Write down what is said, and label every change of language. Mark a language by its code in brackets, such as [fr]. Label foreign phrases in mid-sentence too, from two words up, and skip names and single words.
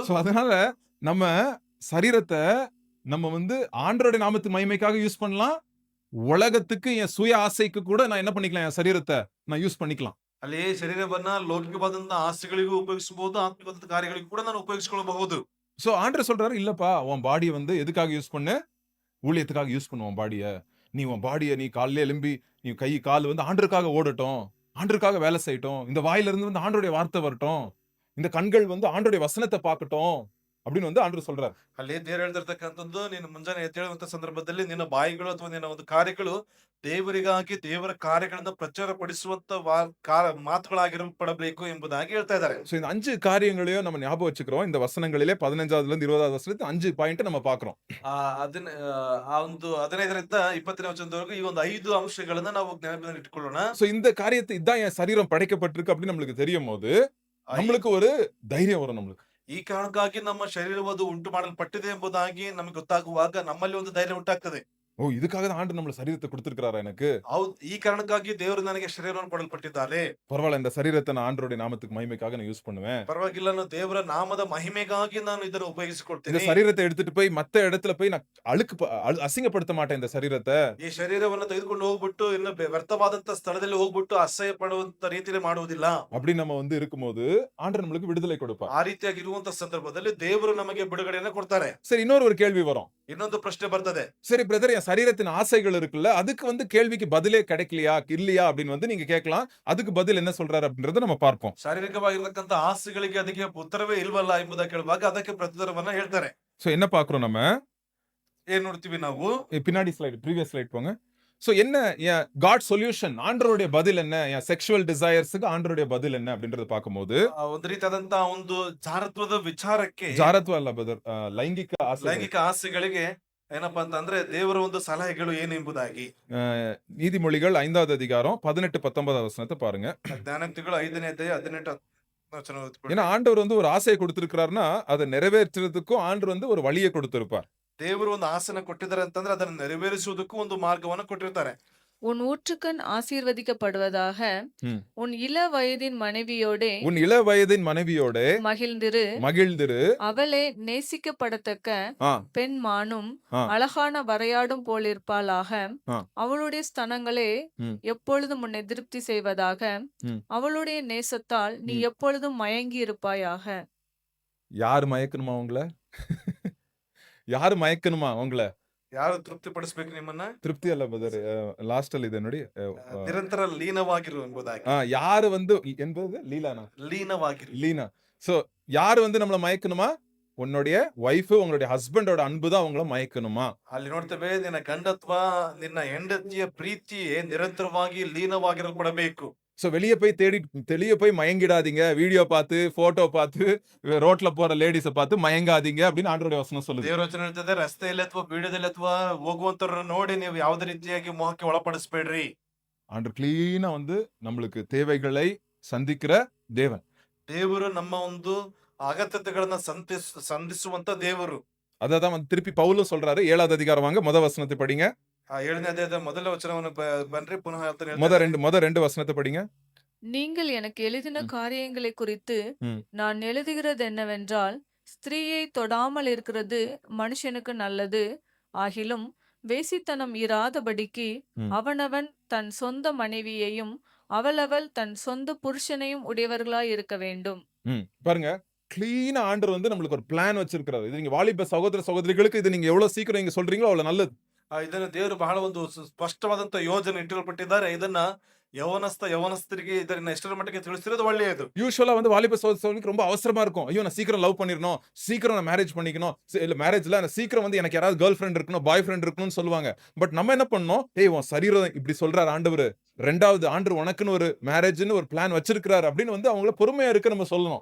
[ta] சோ அதனால நம்ம சரீரத்தை நம்ம வந்து ஆண்டவருடைய நாமத்து மகிமைக்காக யூஸ் பண்ணலாம். உலகத்துக்கு என் சுய ஆசைக்கு கூட நான் என்ன பண்ணிக்கலாம்? என் சரீரத்தை நான் யூஸ் பண்ணிக்கலாம். [kn] ಅಲ್ಲಿ ಶರೀರವನ್ನ ಲೌಕಿಕವಾದಂತ ಆಸೆಗಳಿಗೂ ಉಪಯೋಗಿಸಬಹುದು, ಆತ್ಮಿಕವಾದ ಕಾರ್ಯಗಳಿಗೂ ಕೂಡ ನಾನು ಉಪಯೋಗಿಸಿಕೊಳ್ಳಬಹುದು. [ta] சோ ஆண்டவர் சொல்றாரு, இல்லப்பா உன் பாடியை வந்து எதுக்காக யூஸ் பண்ணு? ஊழியத்துக்காக யூஸ் பண்ணு உன் பாடியை. உன் பாடியை நீ காலையில எழும்பி நீ கை கால் வந்து ஆண்டருக்காக ஓடட்டும், ஆண்டருக்காக வேலை செய்யட்டும், இந்த வாயில இருந்து வந்து ஆண்டருடைய வார்த்தை வரட்டும், இந்த கண்கள் வந்து ஆண்டருடைய வசனத்தை பார்க்கட்டும் அப்படின்னு வந்து ஆண்டவர் சொல்றாரு. [kn] ಅಲ್ಲಿ ದೇವರು ಹೇಳ್ತಿರ್ತಕ್ಕಂಥದ್ದು, ನೀನು ಮುಂಜಾನೆ ಎದ್ದೇಳುವಂತ ಸಂದರ್ಭದಲ್ಲಿ ನಿನ್ನ ಬಾಯಿಗಳು ಅಥವಾ ನಿನ್ನ ಒಂದು ಕಾರ್ಯಗಳು ದೇವರಿಗಾಗಿ ದೇವರ ಕಾರ್ಯಗಳನ್ನ ಪ್ರಚಾರ ಪಡಿಸುವಂತ ಮಾತುಗಳಾಗಿರಲ್ಪಡಬೇಕು ಎಂಬುದಾಗಿ ಹೇಳ್ತಾ ಇದ್ದಾರೆ. [ta] சோ இந்த 5 காரியங்களையும் நம்ம ஞாபகம் வச்சுக்கிறோம். இந்த வசனங்களிலே 15வதுல இருந்து 20வது வசனத்து 5 பாயிண்ட் நம்ம பார்க்கிறோம். [kn] ಆ ಒಂದು 15ರಿಂದ 20ನೇ ವಚನದವರೆಗೂ ಈ ಒಂದು 5 ಅಂಶಗಳನ್ನ ನಾವು ಜ್ಞಾಪಕದಲ್ಲಿ ಇಟ್ಟುಕೊಳ್ಳೋಣ. [ta] சோ இந்த காரியத்தை இதான் என் சரீரம் படைக்கப்பட்டிருக்கு அப்படின்னு நம்மளுக்கு தெரியும் போது நம்மளுக்கு ஒரு தைரியம் வரும். நம்மளுக்கு [kn] ಈ ಕಾರಣಕ್ಕಾಗಿ ನಮ್ಮ ಶರೀರವದು ಉಂಟು ಮಾಡಲ್ಪಟ್ಟಿದೆ ಎಂಬುದಾಗಿ ನಮಗೆ ಗೊತ್ತಾಗುವಾಗ ನಮ್ಮಲ್ಲಿ ಒಂದು ಧೈರ್ಯ ಉಂಟಾಗ್ತದೆ. ஓ! [ta] இதுக்காக தான் ஆண்டவர் நம்மள சரீரத்த குடுத்திருக்கிறாரா எனக்கு? [kn] ಹೌದು, ಈ ಕಾರಣಕ್ಕಾಗಿ ದೇವರು ನನಗೆ ಶರೀರವನ್ನು ಕೊಡಲ್ಪಟ್ಟಿದ್ದಾರೆ. [ta] பரவால்ல, இந்த சரீரத்த நான் ஆண்டவருடைய நாமத்துக்கு மகிமைக்காக நான் யூஸ் பண்ணுவேன். [kn] ಪರವಾಗಿಲ್ಲ, ನಾನು ದೇವರ ನಾಮದ ಮಹಿಮೆಗಾಗಿ ನಾನು ಇದನ್ನು [ta] இந்த [kn] ಉಪಯೋಗಿಸಿಕೊಳ್ತೀನಿ. [ta] சரீரத்த எடுத்துட்டு போய் மத்த இடத்துல போய் நான் அசிங்கப்படுத்த மாட்டேன் இந்த சரீரத்த. [kn] ಈ ಶರೀರವನ್ನು ತೆಗೆದುಕೊಂಡು ಹೋಗ್ಬಿಟ್ಟು ಇನ್ನು ವ್ಯರ್ಥವಾದಂತ ಸ್ಥಳದಲ್ಲಿ ಹೋಗ್ಬಿಟ್ಟು ಅಸಹ್ಯ ಪಡುವಂತ ರೀತಿಯಲ್ಲಿ ಮಾಡುವುದಿಲ್ಲ. [ta] அப்படி நம்ம வந்து இருக்கும்போது ஆண்டவர் நம்மளுக்கு விடுதலை கொடுப்பார். [kn] ಆ ರೀತಿಯಾಗಿ ಇರುವಂತ ಸಂದರ್ಭದಲ್ಲಿ ದೇವರು ನಮಗೆ ಬಿಡುಗಡೆಯನ್ನು ಕೊಡ್ತಾರೆ. [ta] சரி, இன்னொரு ஒரு கேள்வி வரும். [kn] ಇನ್ನೊಂದು ಪ್ರಶ್ನೆ ಬರ್ತದೆ. [ta] சரி பிரதர், என் சரீரத்தின் ஆசைகள் இருக்குல்ல, அதுக்கு வந்து கேள்விக்கு பதிலே கிடைக்கலையா, இல்லையா அப்படின்னு வந்து நீங்க கேட்கலாம். அதுக்கு பதில் என்ன சொல்றாரு அப்படின்றத நம்ம பார்ப்போம். [kn] ಶಾರೀರಿಕವಾಗಿರ್ತಕ್ಕಂಥ ಆಸೆಗಳಿಗೆ ಅದಕ್ಕೆ ಉತ್ತರವೇ ಇಲ್ವಲ್ಲ ಎಂಬುದಾಗಿ ಕೇಳುವಾಗ ಅದಕ್ಕೆ ಪ್ರತ್ಯುತ್ತರವನ್ನ ಹೇಳ್ತಾರೆ. [ta] சோ என்ன பார்க்கிறோம் நம்ம? [kn] ಏನ್ ನೋಡ್ತೀವಿ ನಾವು? [ta] பின்னாடி ஸ்லைடு, [en] previous slide [ta] போங்க. சோ என்ன என் [en] God solution, [ta] ஆண்டவருடைய பதில் என்ன, என் [en] sexual desires [ta] ஆண்டவருடைய பதில் என்ன அப்படின்றத பார்க்கும்போது, [kn] ಒಂದು ರೀತಿಯಾದಂತ ಒಂದು ಜಾರತ್ವದ ವಿಚಾರಕ್ಕೆ, [ta] ஜாரத்வா இல்ல பிரதர், [kn] ಲೈಂಗಿಕ ಆಸೆ, ಲೈಂಗಿಕ ಆಸೆಗಳಿಗೆ ಏನಪ್ಪಾ ಅಂತಂದ್ರೆ ದೇವರ ಒಂದು ಸಲಹೆಗಳು ಏನು ಎಂಬುದಾಗಿ [ta] நீதிமொழிகள் 5வது அதிகாரம் 18 19 வசனத்தை பாருங்க. [kn] ಜ್ಞಾನೋಕ್ತಿಗಳು 5ನೇ ಅಧ್ಯಾಯ 18 ವಚನ ಓದ್ಕೊಳ್ಳಿ. [ta] ஏன்னா ஆண்டவர் வந்து ஒரு ஆசையை கொடுத்திருக்கிறாருன்னா அதை நிறைவேற்றுறதுக்கும் ஆண்டவர் வந்து ஒரு வழியை கொடுத்திருப்பார். [kn] ದೇವರು ಒಂದು ಆಸೆನ ಕೊಟ್ಟಿದ್ದಾರೆ ಅಂತಂದ್ರೆ ಅದನ್ನು ನೆರವೇರಿಸುವುದಕ್ಕೂ ಒಂದು ಮಾರ್ಗವನ್ನು ಕೊಟ್ಟಿರ್ತಾರೆ. [ta] உன் ஊற்றுக்கண் ஆசீர்வதிக்கப்படுவதாக, ம். உன் இள வயதின் மனைவியோடே உன் இள வயதின் மனைவியோட மகிழ்ந்திரு, மகிழ்ந்திரு. அவளே நேசிக்கப்படத்தக்க ஆ, பெண் மானும் ஆ. அழகான வரையாடும் போலிருப்பாளாக. ஆ. அவளுடைய ஸ்தனங்களே ம். எப்பொழுதும் உன்னை திருப்தி செய்வதாக. ம். அவளுடைய நேசத்தால் நீ ம். எப்பொழுதும் மயங்கி இருப்பாயாக. யாரு மயக்கணுமா உங்கள? யாரு மயக்கணுமா உங்கள? [kn] ಯಾರು ತೃಪ್ತಿ ಪಡಿಸ್ಬೇಕು ನಿಮ್ಮನ್ನ? [ta] திருப்தி அல்ல பிரதர், லாஸ்டல் இது என்னுடைய [kn] ನಿರಂತರ ಲೀನವಾಗಿರು ಎಂಬುದಾಗಿ. [ta] யாரு வந்து என்பது லீலானா, [kn] ಲೀನವಾಗಿರು. [ta] லீனா. சோ யாரு வந்து நம்மள மயக்கணுமா? உன்னுடைய வைஃப், உங்களுடைய ஹஸ்பண்டோட அன்பு தான் உங்களை மயக்கணுமா? [kn] ಅಲ್ಲಿ ನೋಡ್ತೇವೆ, ನಿನ್ನ ಗಂಡತ್ವ, ನಿನ್ನ ಹೆಂಡತಿಯ ಪ್ರೀತಿಯೇ ನಿರಂತರವಾಗಿ ಲೀನವಾಗಿರಲ್ಪಡಬೇಕು. [ta] சோ வெளிய போய் மயங்கிடாதீங்க. வீடியோ பார்த்து, போட்டோ பார்த்து, ரோட்ல போற லேடிஸ பார்த்து மயங்காதீங்க அப்படின்னு ஆண்டவருடைய வசனம் சொல்லுது. [kn] ದೇವರ ವಚನ ಹೇಳ್ತದೆ, ರಸ್ತೆಯಲ್ಲಿ ಅಥವಾ ವಿಡಿಯೋದಲ್ಲಿ ಅಥವಾ ಹೋಗುವಂತವ್ರನ್ನ ನೋಡಿ ನೀವು ಯಾವುದೇ ರೀತಿಯಾಗಿ ಮೋಹಕ್ಕೆ ಒಳಪಡಿಸಬೇಡ್ರಿ. [ta] ஆண்டவர் கிளீனா வந்து நம்மளுக்கு தேவைகளை சந்திக்கிற தேவன். [kn] ದೇವರು ನಮ್ಮ ಒಂದು ಅಗತ್ಯತೆಗಳನ್ನ ಸಂಧಿಸುವಂತ ದೇವರು. [ta] அததான் வந்து திருப்பி பவுலும் சொல்றாரு. 7வது அதிகாரம் வாங்க, முதல் வசனத்தை படிங்க. [kn] 7ನೇ ಅಧ್ಯಾಯದ ಮೊದಲ ವಚನವನ್ನು ಬನ್ರಿ, ಪುನಃ ಹೇಳ್ತಾನೆ. [ta] முத ரெண்டு வசனத்தை படிங்க. நீங்கள் எனக்கு எழுதின ம். காரியங்களை குறித்து ம். நான் எழுதுகிறது என்னவென்றால், ஸ்திரீயை தொடாமல் இருக்கிறது மனுஷனுக்கு நல்லது. ஆகிலும் வேசித்தனம் இராதபடிக்கு ம். அவனவன் தன் சொந்த மனைவியையும் அவளவள் தன் சொந்த புருஷனையும் உடையவர்களாய் இருக்க வேண்டும். பாருங்க, கிளீனா ஆண்டவர் வந்து நம்மளுக்கு ஒரு பிளான் வச்சிருக்கிறாரு. இது நீங்க வாலிப சகோதர சகோதரிகளுக்கு இது நீங்க எவ்வளவு சீக்கிரம் நீங்க சொல்றீங்களோ அவ்வளவு நல்லது. [kn] ಇದನ್ನ ದೇವರು ಬಹಳ ಒಂದು ಸ್ಪಷ್ಟವಾದಂತ ಯೋಜನೆ ಇಟ್ಟಿರಲ್ಪಟ್ಟಿದ್ದಾರೆ. ಇದನ್ನ ಯವನಸ್ಥರಿಗೆ ಇದನ್ನ ಎಷ್ಟರ ಮಟ್ಟಿಗೆ ತಿಳಿಸಿರೋದು ಒಳ್ಳೆಯದು. [ta] யூசுவலா வந்து வாலிப சகோதரிகளுக்கு ரொம்ப அவசரமா இருக்கும். ஐயோ, நான் சீக்கிரம் லவ் பண்ணிரணும், சீக்கிரம் நான் மேரேஜ் பண்ணிக்கணும், இல்ல மேரேஜ்ல நான் சீக்கிரம் வந்து எனக்கு யாராவது [en] girl friend [ta] இருக்கணும், [en] boy friend [ta] இருக்கணும்னு சொல்லுவாங்க. பட் நம்ம என்ன பண்ணோம்? ஏய், உன் சரீரம் இப்படி சொல்றாரு ஆண்டவர், ரெண்டாவது ஆண்டவர் உனக்குன்னு ஒரு மேரேஜ்னு ஒரு பிளான் வச்சிருக்காரு அப்படின்னு வந்து அவங்கள பொறுமையா இருக்க நம்ம சொல்லணும்.